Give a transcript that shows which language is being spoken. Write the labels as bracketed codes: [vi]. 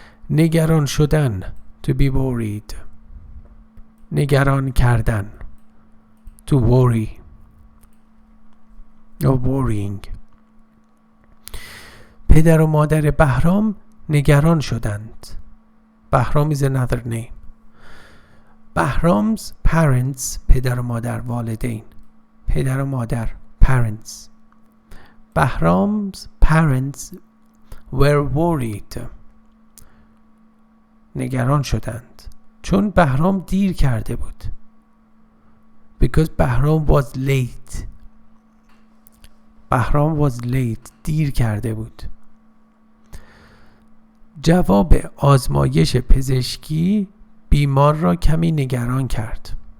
[fa] نگران شدن, [en] to be worried. [fa] نگران کردن, [en] to worry or worrying. [fa] پدر و مادر بهرام نگران شدند. [en] Bahram is another name. [fa] بهرام's parents, پدر و مادر, والدین, پدر و مادر, parents. [en] Bahram's parents were worried. [fa] نگران شدند چون بهرام دیر کرده بود. [en] Because Bahram was late. Bahram was late. [fa] دیر کرده بود. جواب آزمایش پزشکی بیمار را کمی نگران کرد.